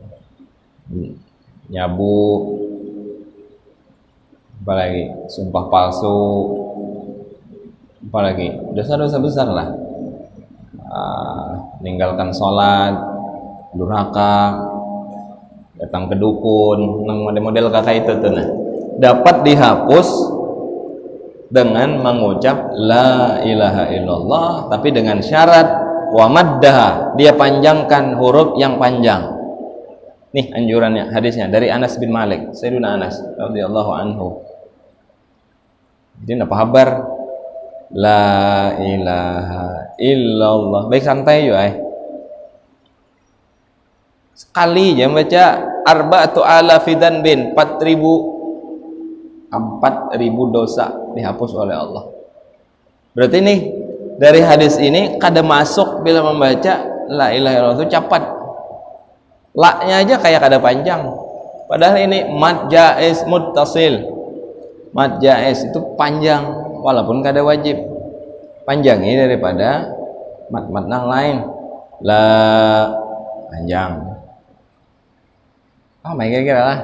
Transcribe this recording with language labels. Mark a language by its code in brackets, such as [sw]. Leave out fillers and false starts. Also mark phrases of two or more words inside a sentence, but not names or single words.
[id] nyabu, apalagi sumpah palsu, apalagi dosa-dosa besar lah, meninggalkan sholat, durhaka, datang ke dukun, model-model kakak itu tuh, nah dapat dihapus dengan mengucap [ar] لا إله إلا الله, [id] tapi dengan syarat [ar] ومدها, [id] dia panjangkan huruf yang panjang. Nih anjurannya, hadisnya dari Anas bin Malik, Sayyidina Anas [ar] رضي الله عنه. [id] Jadi apa kabar? [ar] لا إله إلا الله. [id] Baik santai yo sekali aja baca [ar] أربعة آلاف ذنب, [id] 4.000 dosa dihapus oleh Allah. [bjn] Berarti nih dari hadis ini kada masuk bila membaca [ar] لا إله إلا الله [bjn] itu cepat. La-nya aja kayak kada panjang. Padahal ini [ar] مد جائز متصل. مد جائز [bjn] itu panjang walaupun kada wajib. [id] Panjangnya daripada mad-mad yang lain. La panjang. Kira-kira lah.